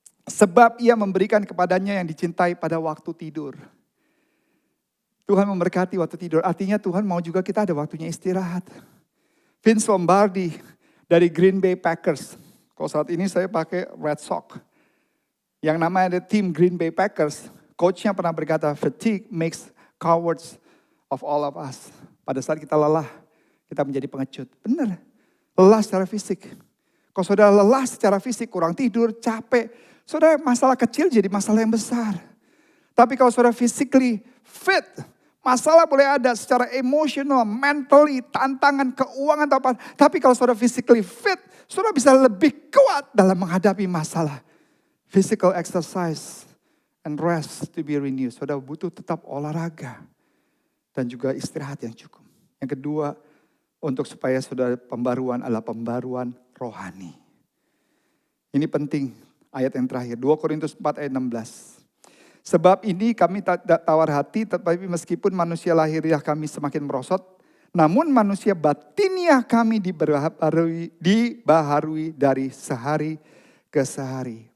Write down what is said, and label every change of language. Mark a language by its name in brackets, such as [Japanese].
[Indonesian] Sebab ia memberikan kepadanya yang dicintai pada waktu tidur. Tuhan memberkati waktu tidur. Artinya Tuhan mau juga kita ada waktunya istirahat. Vince Lombardi dari Green Bay Packers. Kalau saat ini saya pakai Red Sox. Yang namanya tim Green Bay Packers. Coachnya pernah berkata, [English] fatigue makes cowards of all of us. [Indonesian] Pada saat kita lelah, kita menjadi pengecut. Benar, lelah secara fisik. Kalau saudara lelah secara fisik, kurang tidur, capek. Saudara masalah kecil jadi masalah yang besar. Tapi kalau saudara [English] physically fit, [Indonesian] Masalah boleh ada secara emosional, mentally, tantangan, keuangan, atau apa. Tapi kalau saudara [English] physically fit, [Indonesian] saudara bisa lebih kuat dalam menghadapi masalah. [English] Physical exercise and rest to be renewed. [Indonesian] Saudara butuh tetap olahraga dan juga istirahat yang cukup. Yang kedua, untuk supaya saudara pembaruan adalah pembaruan rohani. Ini penting, ayat yang terakhir, 2 Korintus 4 ayat 16. Sebab ini kami tak tawar hati, tetapi meskipun manusia lahiriah kami semakin merosot, namun manusia batiniah kami dibaharui dari sehari ke sehari.